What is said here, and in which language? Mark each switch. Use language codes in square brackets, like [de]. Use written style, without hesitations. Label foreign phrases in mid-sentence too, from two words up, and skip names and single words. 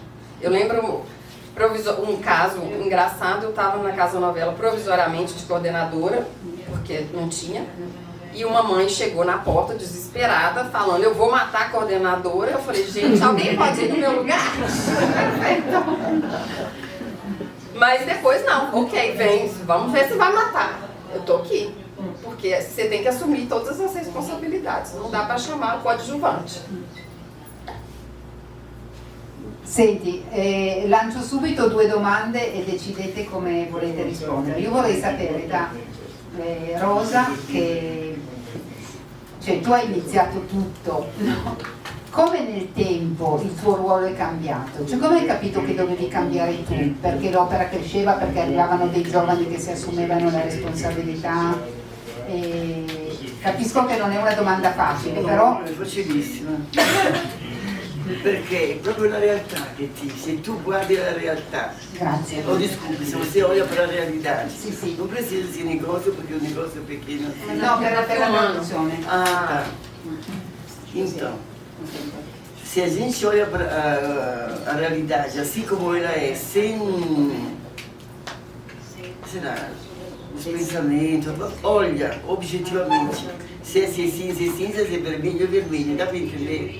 [pt] Eu lembro um caso engraçado, eu estava na Casa Novela provisoriamente de coordenadora, porque não tinha, e uma mãe chegou na porta desesperada, falando, eu vou matar a coordenadora. Eu falei, gente, alguém pode ir no meu lugar? Mas depois não, ok, vem, vamos ver se vai matar. Eu tô aqui, porque você tem que assumir todas as responsabilidades, não dá para chamar o coadjuvante. [it] Senti, lancio subito 2 domande e decidete come volete rispondere. Io vorrei sapere da Rosa, che cioè, tu hai iniziato tutto, no? Come nel tempo il tuo ruolo è cambiato? Cioè, come hai capito che dovevi cambiare tu? Perché l'opera cresceva, perché arrivavano dei giovani che si assumevano la responsabilità? Capisco che non è una domanda facile, però... È facilissima. Perché è proprio la realtà che se tu guardi la realtà, Grazie. [pt] o desculpe, se você olha para a realidade, [it] Sì. [pt] não precisa de negócio porque o negócio é pequeno. [it] No, per la traduzione. [pt] Ah, então, se a gente olha para a realidade assim como ela é, sem, sei lá, os pensamentos, olha objetivamente, se é cinza, é cinza, se é vermelho, é vermelho, dá para entender?